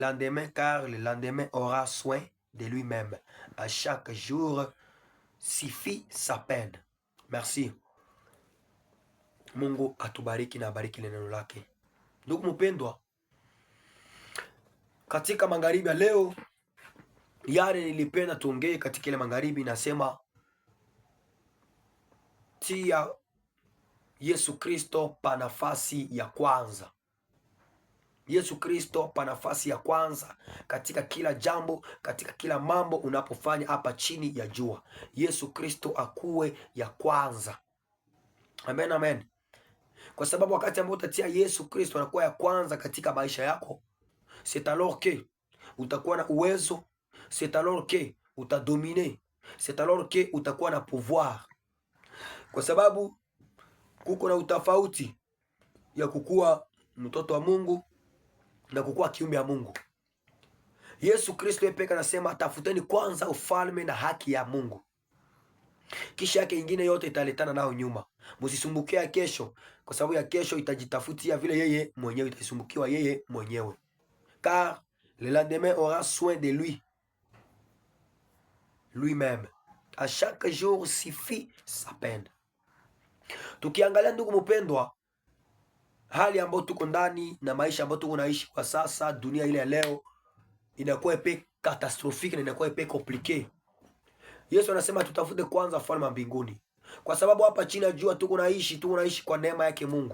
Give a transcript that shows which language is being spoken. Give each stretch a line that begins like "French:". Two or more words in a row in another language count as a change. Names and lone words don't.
French: lendemain, car le lendemain aura soin de lui-même. À chaque jour suffit sa peine. Merci.
Swahili: Mungu atubariki na abariki neno lake. Ndugu mpendwa, katika magharibi ya leo, yale nilipenda tuongee katika ile magharibi, nasema tia Yesu Kristo pa nafasi ya kwanza. Yesu Kristo pa nafasi ya kwanza katika kila jambo, katika kila mambo unapofanya hapa chini ya jua. Yesu Kristo akuwe ya kwanza. Amen, amen. Kwa sababu wakati ambao utatia Yesu Kristo anakuwa ya kwanza katika maisha yako,
French: c'est alors que
Swahili: utakuwa na uwezo,
French: c'est alors que utadomine, c'est alors que
Swahili: utakuwa na
French: pouvoir.
Swahili: Kwa sababu kuko na utofauti ya kukua mtoto wa Mungu na kukua kiumbe ya Mungu. Yesu Kristo yeye pekee anasema tafuteni kwanza ufalme na haki ya Mungu, kisha yake ingine yote italetana nao nyuma. Msisumbukie ya kesho, kwa sababu ya kesho itajitafutia vile yeye mwenyewe, itasumbukiwa yeye mwenyewe.
French: Car le lendemain aura soin de lui-même. À chaque jour suffit sa peine.
Swahili: Tukiangalia ndugu mpendwa, hali ambayo tuko ndani na maisha ambayo tuko naishi kwa sasa, dunia ile ya leo inakuwa epe catastrophique na inakuwa epe compliqué. Yesu anasema tutafute kwanza ufalme wa mbinguni, kwa sababu hapa chini ya jua tuko naishi kwa neema yake Mungu.